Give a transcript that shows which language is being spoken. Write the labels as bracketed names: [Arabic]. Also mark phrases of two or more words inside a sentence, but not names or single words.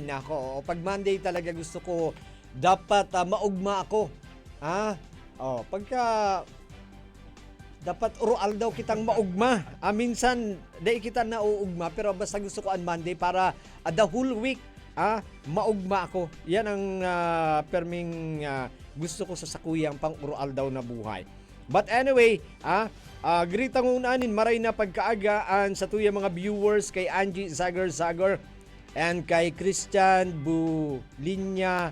[Bikol] Nako, pag Monday talaga gusto ko dapat maugma ako. Pagka dapat urual daw kitang maugma. Minsan dai kita nauugma pero basta gusto ko [English] on Monday [Bikol] para [English] the whole week [Bikol] maugma ako. Yan ang perming gusto ko sa sakuyang pang urual daw na buhay. [English] But anyway, [Bikol] gritang unanin maray na pagkaagaan sa tuya mga viewers kay Angie Zagar and kay Christian Liena.